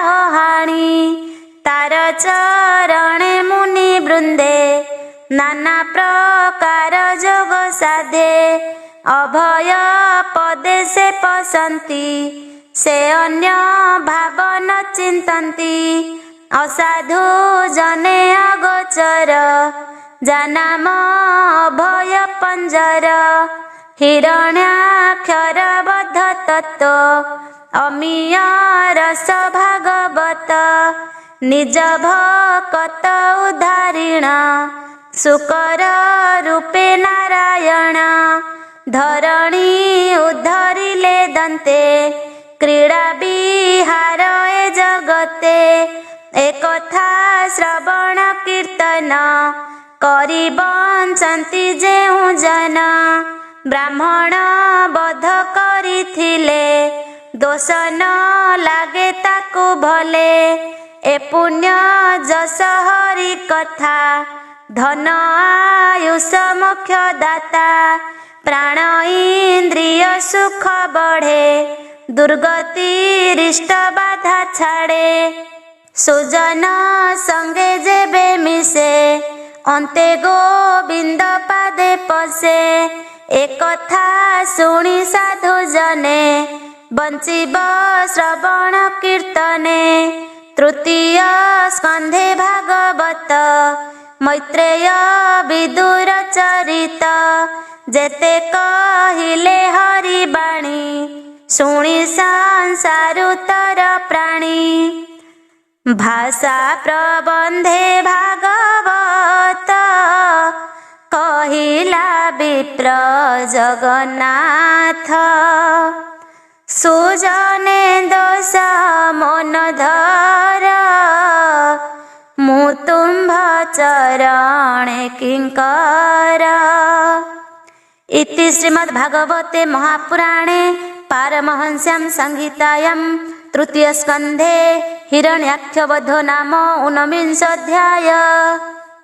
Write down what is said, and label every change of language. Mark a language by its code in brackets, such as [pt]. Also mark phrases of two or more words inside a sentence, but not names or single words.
[or] ହାଣି ତାର ଚରଣେ ମୁନି ବୃନ୍ଦେ ନାନା ପ୍ରକାର ଯୋଗ ସାଧେ ଅଭୟ ପଦେ ସେ ପଶନ୍ତି ସେ ଅନ୍ୟ ଭାବନ ଚିନ୍ତନ୍ତି ଅସାଧୁ ଜନେ ଅଗୋଚର ଜାନାମ ଅଭୟ ପଞ୍ଜର ହିରଣ୍ୟାକ୍ଷର ବଦ୍ଧ ତତ୍ତ୍ୱ ଅମୀୟ ରସ ଭାଗବତ ନିଜ ଭକ୍ତ ଉଦାରୀଣ ଶୂକର ରୂପେ ନାରାୟଣ ଧରଣୀ ଉଦ୍ଧରିଲେ ଦନ୍ତେ କ୍ରୀଡ଼ା ବିହାର ଏ ଜଗତେ ଏକଥା ଶ୍ରବଣ କୀର୍ତ୍ତନ କରି ବଞ୍ଚନ୍ତି ଯେଉ ଜନ ବ୍ରାହ୍ମଣ ବଧ କରିଥିଲେ ଦୋଷ ନ ଲାଗେ ତାକୁ ଭଲେ ଏ ପୁଣ୍ୟ ଯଶ ହରି କଥା ଧନ ଆୟୁଷ ମୋକ୍ଷ ଦାତା ପ୍ରାଣ ଇନ୍ଦ୍ରିୟ ସୁଖ ବଢ଼େ ଦୁର୍ଗତି ରିଷ୍ଟ ବାଧା ଛାଡ଼େ ସୁଜନ ସଙ୍ଗେ ଯେବେ ମିଶେ ଅନ୍ତେ ଗୋବିନ୍ଦ ପାଦେ ପଶେ ଏକ କଥା ଶୁଣି ସାଧୁ ଜନେ ବଞ୍ଚିବ ଶ୍ରବଣ କୀର୍ତ୍ତନେ ତୃତୀୟ ସ୍କନ୍ଧେ ଭାଗବତ ମୈତ୍ରେୟ ବିଦୁର ଚରିତ ଯେତେ କହିଲେ ହରି ବାଣୀ ଶୁଣି ସଂସାରୁତର ପ୍ରାଣୀ ଭାଷା ପ୍ରବନ୍ଧେ ଭାଗବତ କହିଲା ବିପ୍ର ଜଗନ୍ନାଥ ସୁଜନେ ଦୋଷ ମନ ଧର ମୁତୁମ୍ଭ ଚରଣେ କିଙ୍କର। [sa] इति श्रीमद्भागवते महापुराणे पारमहंस्यां संहितायां तृतीय स्कंधे हिरण्याक्षवधो नाम 19 अध्याय।